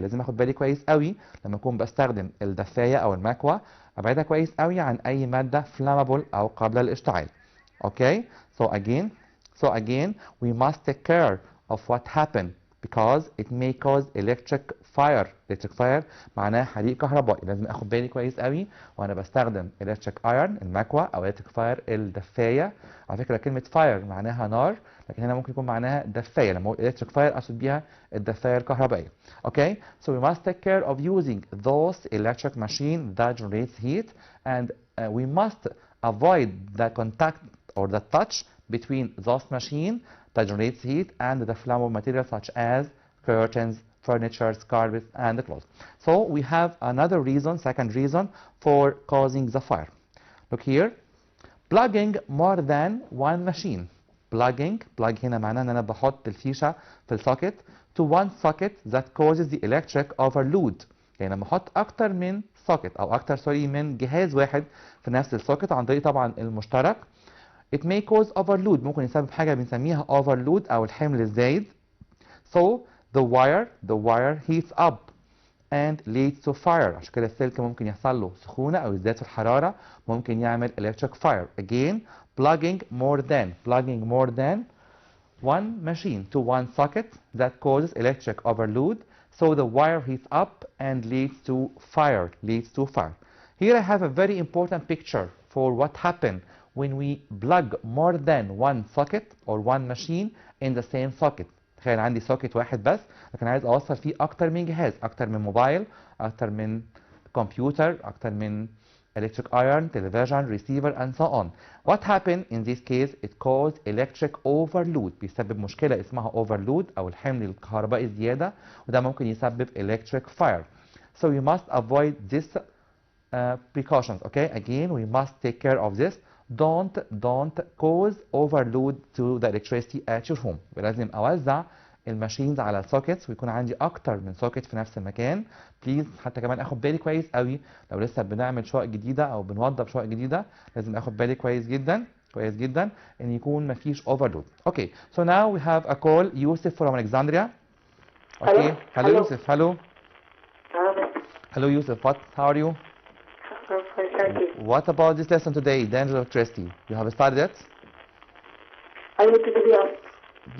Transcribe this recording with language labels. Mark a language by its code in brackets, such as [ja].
[ar] لازم اخد بالي كويس قوي لما اكون بستخدم الدفاية او المكوى, ابعدها كويس قوي عن اي مادة flammable او قابلة للاشتعال. [en] Okay, so again we must take care of what happened because it may cause electric fire. [ar] electric fire معناه حريق كهربائي. لازم اخد بالي كويس قوي وانا بستخدم electric iron المكوى او electric fire الدفاية. على فكرة كلمة fire معناها نار, لكن هنا ممكن يكون معناها دفاية. لما اقول electric fire اقصد بيها الدفاية الكهربائية. [en] Okay, so we must take care of using those electric machine that generates heat, and we must avoid the contact or the touch between those machine that generates heat and the flammable materials such as curtains, furniture, carpets, and clothes. So we have another reason, second reason for causing the fire. Look here, plugging more than one machine. plug [ar] هنا معناه ان انا بحط الفيشة في السوكت [en] to one socket that causes the electric overload. [ar] يعني لما احط اكتر من سوكت او اكتر من جهاز واحد في نفس السوكت عن طريق طبعا المشترك, [en] it may cause overload. [ar] ممكن يسبب حاجة بنسميها overload أو الحمل الزايد. [en] So the wire heats up and leads to fire. [ar] عشان كده السلك ممكن يحصل له سخونة أو يزداد في الحرارة، ممكن يعمل electric fire. [en] Again, plugging more than one machine to one socket that causes electric overload, so the wire heats up and leads to fire. Here I have a very important picture for what happens when we plug more than one socket or one machine in the same socket. [ar] تخيل عندي سوكت واحد بس لكن عايز اوصل فيه اكتر من جهاز، اكتر من موبايل، اكتر من كمبيوتر، اكتر من [en] electric iron, television, receiver and so on. What happened in this case? It caused electric overload. [ar] بيسبب مشكلة اسمها overload أو الحمل الكهربائي الزيادة، وده ممكن يسبب electric fire. [en] So we must avoid this precautions. Okay, again we must take care of this. Don't cause overload to the electricity at your home. [ar] لازم أوزع الماشينز على السوكيتس ويكون عندي اكتر من سوكيت في نفس المكان. بليز حتى كمان اخد بالي كويس قوي لو لسه بنعمل شقق جديده او بنوضب شقق جديده، لازم اخد بالي كويس جدا ان يكون مفيش overload. [en] Okay, so now we have a call. Yusuf from Alexandria. Okay, hello Yusuf. Hello Yusuf. How are you? I'm fine, thank you. What about this lesson today, danger of electricity? You have started it? I need to be asked.